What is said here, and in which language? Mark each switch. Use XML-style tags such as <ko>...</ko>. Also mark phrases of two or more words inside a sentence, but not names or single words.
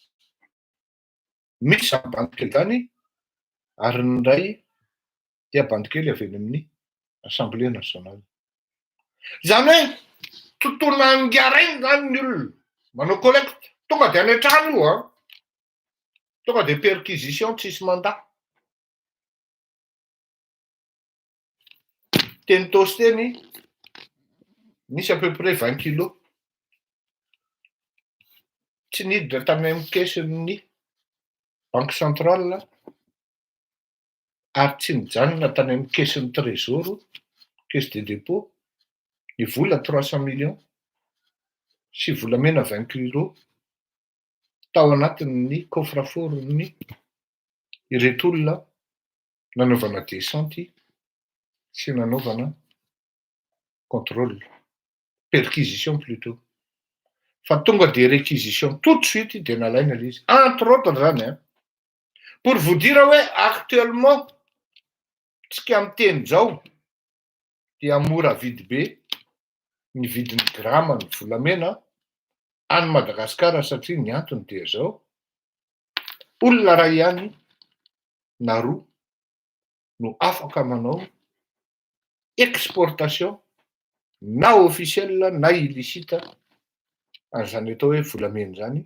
<mg>misy zany bandy kely zany ary ny ray dia bandy kely avy eny amin'ny Assemblée nationale. Zany hoe tontolo angarainy zany ny olona manao collecte tonga de any an-trano io a tonga de perquisition tsisy mandat. Teny tosy teny misy à peu près 20 kilos tsy niditra tany amin'ny kesin'ny</mg> <fr>banque centrale</fr> <mg>ary tsy nijanona tany amin'ny kesin'ny trésor,</mg> <fr>caisse de dépôt,</fr> <mg>ny vola 300 millions sy volamena 20 kilos tao anatin'ny coffre-fort'ny ireto olona nanaovana descente sy nanaovana contrôle,</mg> <fr>perquisition plutôt.</fr> <mg>Fa tonga de</mg> <fr>réquisition tout de suite</fr> <mg>de nalaina ilay izy.</mg> <fr>Entre autres</fr> <mg>zany a,</mg> <fr>pour vous dire</fr> <mg>hoe actuellement tsika amin'ny teny zao dia mora vidy be ny vidin'ny grama ny volamena any Madagasikara satria ny antony dia zao olona ray ihany na roa no afaka manao exportation na officiel na illicite an'izany atao hoe volamena zany.</mg>